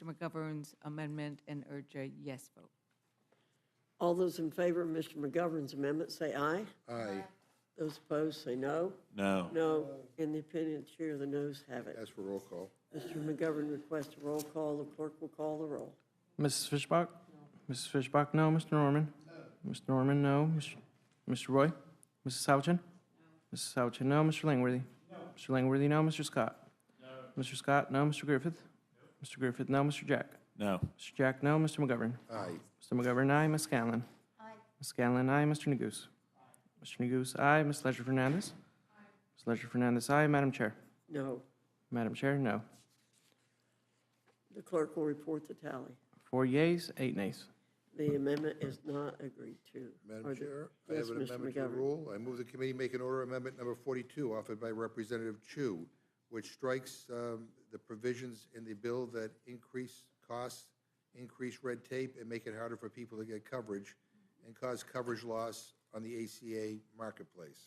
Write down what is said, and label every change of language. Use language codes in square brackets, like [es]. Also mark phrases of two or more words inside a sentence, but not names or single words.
[en] McGovern's amendment and urge a yes vote. All those in favor of Mr. McGovern's amendment, say aye. Aye. Those opposed, say no. No. No. In the opinion of the chair, the noes have it. Ask for roll call. Mr. McGovern requests a roll call. The clerk will call the roll. Mrs. Fishbach? Mrs. Fishbach, no. Mr. Norman? Mr. Norman, no. Mr. Roy? Mrs. Houchin? Mrs. Houchin, no. Mr. Langworthy? Mr. Langworthy, no. Mr. Scott? Mr. Scott, no. Mr. Griffith? Mr. Griffith, no. Mr. Jack? No. Mr. Jack, no. Mr. McGovern? Aye. Mr. McGovern, aye. Ms. Scanlon? Ms. Scanlon, aye. Mr. Neguse? Mr. Neguse, aye. Ms. Ledger Fernandez? Ms. Ledger Fernandez, aye. Madam Chair? No. Madam Chair, no. The clerk will report the tally. 4 yeas, 8 nays. The amendment is not agreed to. Madam Chair, I Yes, have an Mr. amendment to the McGovern. rule. I move the committee make an order amendment number 42, offered by Representative Chu, which strikes the provisions in the bill that increase costs, increase red tape, and make it harder for people to get coverage, and cause coverage loss on the ACA marketplace.